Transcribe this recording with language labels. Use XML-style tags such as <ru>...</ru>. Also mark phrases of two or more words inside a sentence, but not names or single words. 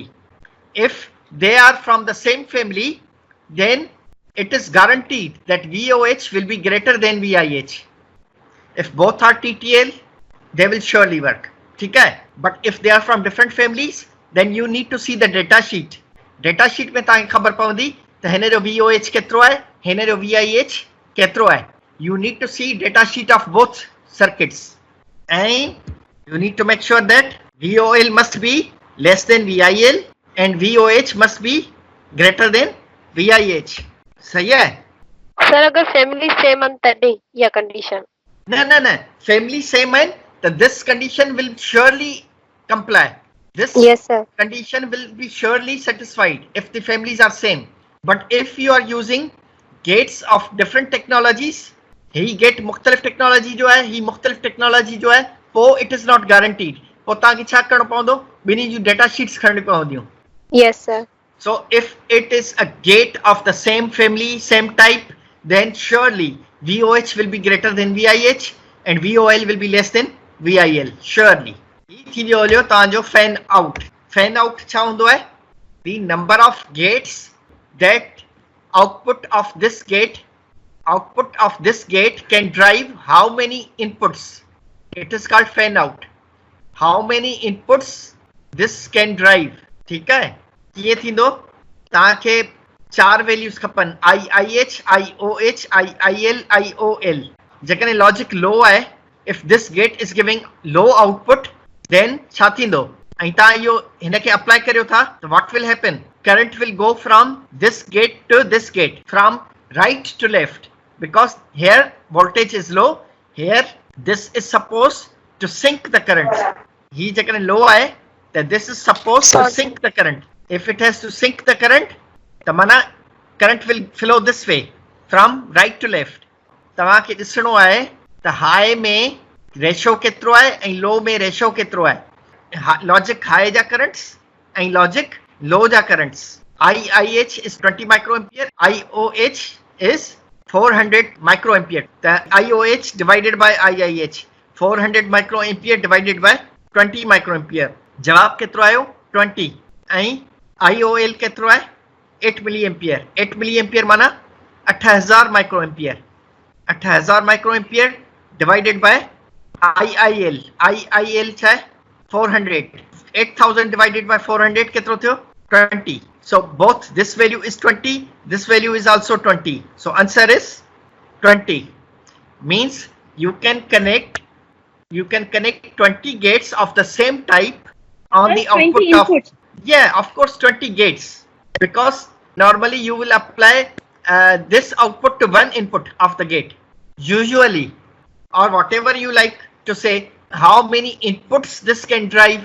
<en>If they are from the same family, then it is guaranteed that VOH will be greater than VIH. If both are TTL, they will surely work. Okay? But if they are from different families, then you need to see the data sheet. Data sheet</en> <sd>में तव्हांखे ख़बर पवंदी त हिन जो VOH केतिरो आहे, हिन जो VIH केतिरो आहे.</sd> <en>You need to see data sheet of both circuits. And you need to make sure that VOL must be less than VIL and VOH must be greater than VIH.</en> <hi>सही है? Sir, अगर</hi> <en>family same</en> <hi>है तभी यह condition.</hi> <en>No. Family same</en> <hi>है, तो</hi> <en>this condition will surely comply. This Yes, sir. condition will be surely satisfied if the families are same. But if you are using gates of different technologies,</en> <sd>ही gate मुख्तलिफ technology जो है, ही मुख्तलिफ technology जो है,</sd> <en>पोइ it is not guaranteed.</en> <sd>पोइ तव्हांखे छा करणो पवंदो? ॿिन्ही जूं</sd> <en>data sheets</en> <sd>खणणी पवंदियूं.</sd> <en>Yes, sir. So if it is a gate of the same family, same type, then surely VOH will be greater than VIH and VOL will be less than VIL. Surely.</en> <sd>थींदो हलियो तव्हांजो</sd> <en>fan out. Fan out</en> <sd>छा हूंदो आहे?</sd> <en>The number of gates that output of this gate can drive how many inputs. It is called fan out. How many inputs this can drive.</en> <hi>ठीक है?</hi> <sd>कीअं थींदो? तव्हांखे 4 वैल्यूज़ खपनि IIH, IOH, IIL, IOL. जेकॾहिं</sd> <en>logic low</en> <sd>आहे,</sd> <en>if this gate is giving low output, then</en> <sd>छा थींदो? ऐं तव्हां इहो हिन खे अप्लाई करियो था त</sd> <en>what will happen? Current will go from this gate to this gate, from right to left, because here voltage is low. Here this is supposed to sink the current.</en> <sd>ही जेकॾहिं लो आहे</sd> <en>that this is supposed to sink the current. If it has to sink the current, the mana current will flow this way from right to left.</en> <sd>तव्हांखे ॾिसणो आहे त हाई में रेशो केतिरो आहे ऐं लो में रेशो केतिरो आहे.</sd> <en>logic high</en> <sd>जा करंट्स ऐं</sd> <en>logic low</en> <sd>जा करंट्स.</sd> <en>IIH is 20 microampere, IOH is 400 microampere. The IOH divided by IIH, 400 microampere divided by 20 microampere.</en> <sd>जवाब केतिरो आयो 20 ऐं IOL केतिरो आहे 8 मिलीएम्पियर. 8 मिलीएम्पियर माना 8000 माइक्रोएम्पियर.</sd> <en>8000 माइक्रोएम्पियर divided by IIL.</en> <sd>IIL छा आहे 400. 8000</sd> <en>divided by</en> <sd>400 केतिरो थियो 20.</sd> <en>So both this value is 20, this value is also 20. So answer is 20. Means you can connect 20 gates of the same type on the output of inputs. Yeah, of course 20 gates, because normally you will apply this output to one input of the gate usually, or whatever you like to say how many inputs this can drive.</en>